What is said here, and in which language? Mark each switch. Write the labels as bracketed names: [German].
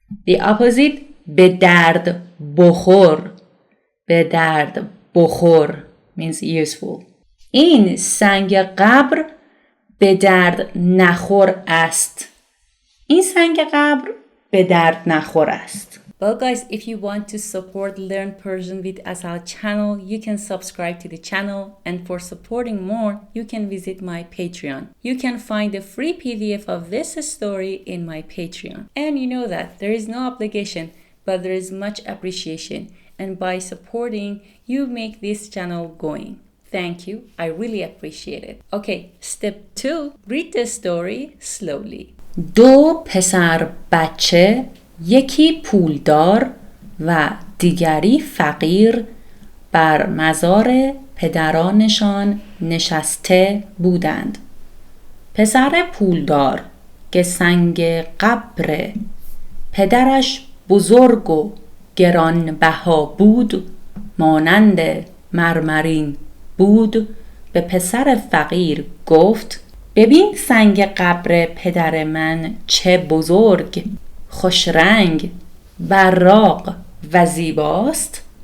[English] The opposite [Persian] به درد بخور به درد بخور [English] means useful. [Persian] این سنگ قبر به درد نخور است. این سنگ قبر به درد نخور است. [English] Well guys, if you want to support Learn Persian with Asal channel, you can subscribe to the channel, and for supporting more, you can visit my Patreon. You can find a free PDF of this story in my Patreon. And you know that there is no obligation, but there is much appreciation, and by supporting, you make this channel going. Thank you, I really appreciate it. Okay, step 2, read the story slowly. [Persian] دو پسر بچه یکی پولدار و دیگری فقیر بر مزار پدرانشان نشسته بودند. پسر پولدار که سنگ قبر پدرش بزرگ و گرانبها بود مانند مرمرین بود به پسر فقیر گفت ببین سنگ قبر پدر من چه بزرگ خوشرنگ براق و زیباست.